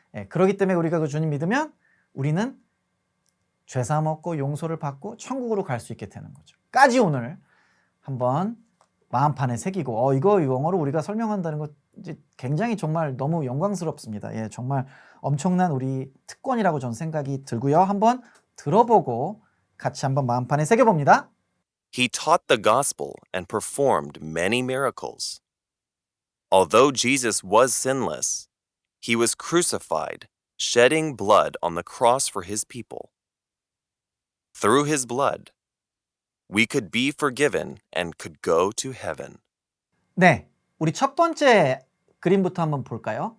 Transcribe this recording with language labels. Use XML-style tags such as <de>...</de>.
<ko>그렇기 때문에 우리가 그 주님 믿으면 우리는 죄사함 얻고 용서를 받고 천국으로 갈 수 있게 되는 거죠. 까지 오늘 한번 마음판에 새기고 이거 영어로 우리가 설명한다는 거 굉장히 정말 너무 영광스럽습니다. 정말 엄청난 우리 특권이라고 저는 생각이 들고요. 한번 들어보고 같이 한번 마음판에 새겨봅니다.</ko> <en>He taught the gospel and performed many miracles. Although Jesus was sinless, He was crucified, shedding blood on the cross for His people. Through His blood, we could be forgiven and could go to heaven.</en> <ko>네, 우리 첫 번째 그림부터 한번 볼까요?</ko>